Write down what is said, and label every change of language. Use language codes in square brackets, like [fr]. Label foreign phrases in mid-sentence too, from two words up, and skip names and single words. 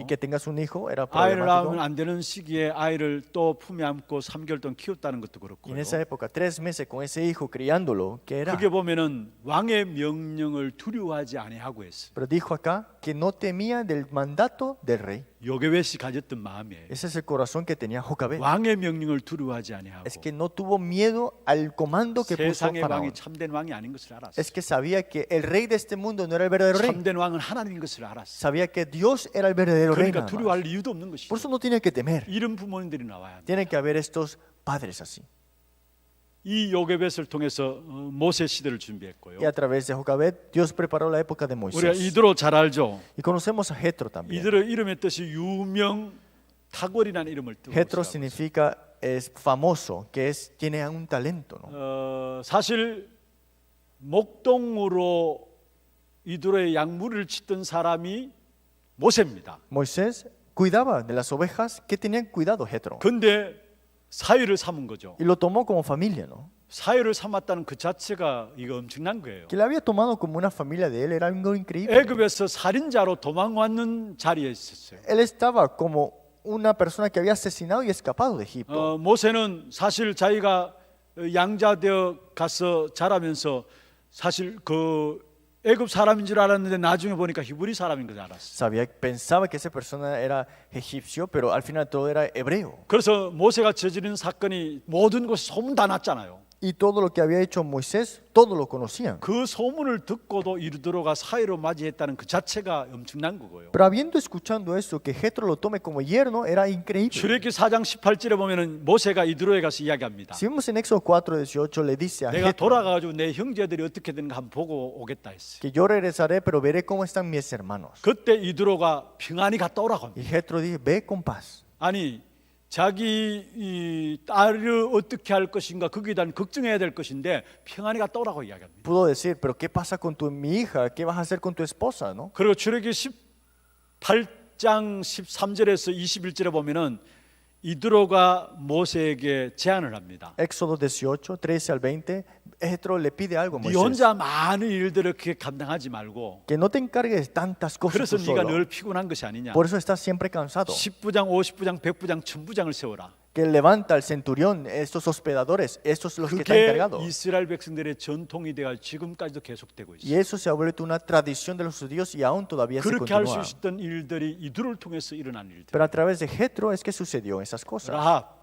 [es] Y que tengas un hijo era [ko] 아이를 낳으면 [es] problemático. [ko] 안 되는 시기에 아이를 또 품에 안고 3개월 동안 키웠다는 것도 [es] Y en [ko] 그렇고요. [es] esa época, 3 meses con ese hijo criándolo, que era. [ko] 그게 보면은 왕의 명령을 두려워하지 아니하고 했어요. [es] Pero dijo acá que no temía del mandato del rey. [ko] 요게벳이 가졌던 마음이에요. [es] Ese es el corazón que tenía Jocabet. [ko] 왕의 명령을 두려워하지 아니하고 [es] Es que no tuvo miedo al comando que puso [ko] 세상의 왕이 [es] Faraón. [ko] 참된 왕이 아닌 것을 알았어요. [es] Es que sabía que el rey de este mundo no era el verdadero rey. [ko] 참된 왕은 하나님인 것을 알았어요. [es] Sabía que Dios era el verdadero rey. [ko] 그러니까 [es] nada más. [ko] 두려워할 이유도 없는 것이죠. [es] Por eso no tiene que temer. [ko] 이런 부모님들이 나와야 합니다. [es] Tiene que haber estos padres así. [ko] 이 요게벳을 통해서 모세 시대를 준비했고요. [es] Y a través de Jocabet, Dios preparó la época de [ko] 우리가 [es] Moisés. [ko] 이드로 잘 알죠. [es] Y conocemos a Jetro también. [ko] 이드로 이름의 뜻이 유명 탁월이라는 이름을 뜻하고 [es] Jetro [ko] 있어요. [es] significa es famoso, que es tiene un talento, ¿no? [ko] 사실 목동으로 이드로의 양무리를 짓던 사람이 모세입니다. [es] Moisés cuidaba de las ovejas que tenían cuidado Jetro. [ko] 근데 사위를 삼은 거죠. [es] Y lo tomó como familia, ¿no? [ko] 사위를 삼았다는 그 자체가 이거 엄청난 거예요. [es] Que la había tomado como una familia de él era algo increíble. [ko] 애굽에서 살인자로 도망왔는 자리에 있었어요. [es] Él estaba como una persona que había asesinado y escapado de Egipto. [ko] 모세는 사실 자기가 양자되어 가서 자라면서 사실 그 애굽 사람인 줄 알았는데 나중에 보니까 히브리 사람인 걸 알았어요. [es] Pensaba que esa persona era egipcio, pero al final todo era hebreo. [ko] 그래서 모세가 저지른 사건이 모든 곳에 소문 다 났잖아요. [es] Y todo lo que había hecho Moisés, todos lo conocían. [ko] 그 소문을 듣고도 이르도로가 사위로 맞이했다는 그 자체가 엄청난 거고요. [es] Pero habiendo escuchado eso, que Jetro lo tome como yerno, era increíble. [ko] 출애굽기 4장 18절에 보면은 모세가 이드로에 가서 이야기합니다. [es] Si vemos en Éxodo 4:18, le dice a [ko] 내가 [es] Jetro [ko] 돌아가가지고 내 형제들이 어떻게 되는가 한번 보고 오겠다 했어요. [es] que yo regresaré, pero veré cómo están mis hermanos. [ko] 그때 이드로가 평안히 갔다 오라고 합니다. [es] Y Jetro dice, ve con paz. [ko] 아니 자기 이 딸을 어떻게 할 것인가 거기에 대한 걱정해야 될 것인데 평안히 갔다 오라고 이야기합니다. [es] Pudo decir, pero ¿qué pasa con mi hija? ¿Qué vas a hacer con tu esposa? ¿No? [ko] 그리고 출애굽기 18장 13절에서 21절에 보면은 이드로가 모세에게 제안을 합니다. [es] Éxodo 18, 13 al 20, Jetro le pide algo a [ko] 네 [es] Moisés. [ko] 혼자 많은 일들을 그렇게 감당하지 말고 [es] Que no te encargues de tantas cosas [ko] 그래서 [es] tú [ko] 네가 [es] solo. [ko] 늘 피곤한 것이 아니냐. [es] Por eso estás siempre cansado. [ko] 10부장, 50부장, 100부장, 1000부장을 세워라. [es] Que levanta al centurión, estos hospedadores, estos son los que están [ko] 그게 [es] encargados. [ko] 이스라엘 백성들의 전통이 되어 지금까지도 계속되고 [es] Y [ko] 있어요. [es] eso se ha vuelto una tradición de los judíos y aún todavía se [ko] 그렇게 할 수 [es] continúa. [ko] 있었던 일들이 이들을 통해서 일어난 일들. [es] Pero a través de Jetro es que sucedió esas cosas. [ko] 라합